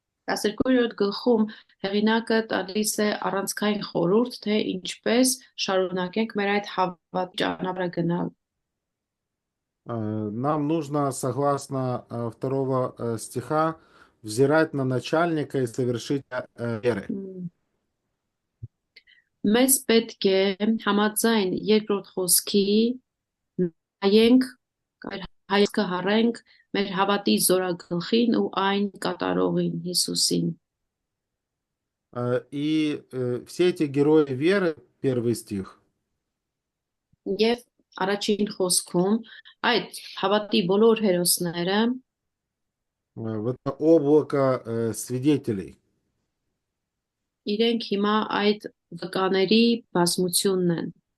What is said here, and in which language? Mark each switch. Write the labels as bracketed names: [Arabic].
[Armenian] 12-րդ գլխում հեղինակը տալիս է առանցքային խորհուրդ, թե ինչպես շարունակենք մեր այդ հավատ ճանապարհը [Russian] гнал. Нам нужно, согласно 2 стиха, взирать на начальника и совершить веры. [Armenian] Մեզ պետք է համաձայն երկրորդ խոսքի նայենք, հայացքը հառենք մեր հավատի զորագլխին ու այն կատարողին Հիսուսին. [Russian] И все эти герои веры, первый стих. [Armenian] Եվ առաջին խոսքում այդ հավատի բոլոր հերոսները [Russian] в это облако свидетелей. [Armenian] Իրենք հիմա այդ վկաների բազմությունն են.